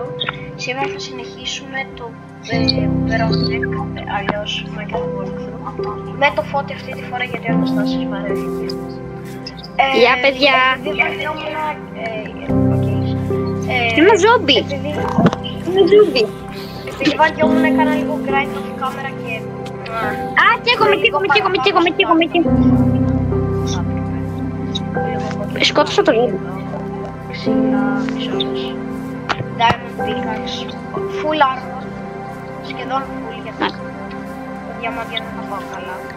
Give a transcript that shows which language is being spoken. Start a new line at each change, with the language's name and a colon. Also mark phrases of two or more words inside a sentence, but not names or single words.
Greek: Σήμερα θα συνεχίσουμε το Project, αλλιώς Minecraft Walkthrough, με το Φώτη αυτή τη φορά γιατί ο Αναστάσης βαρέθηκε. Γεια παιδιά! Είμαι ζόμπι! Επειδή βαριόμουν έκανα λίγο
English: grind off camera
Greek: και... Α, καίγομαι. Σκότωσα το γέλιο. Ξύλα, μισός,
English: diamond pickaxe, full armor,
Greek: σχεδόν full γιατί τα διαμάντια δεν θα πάω καλά.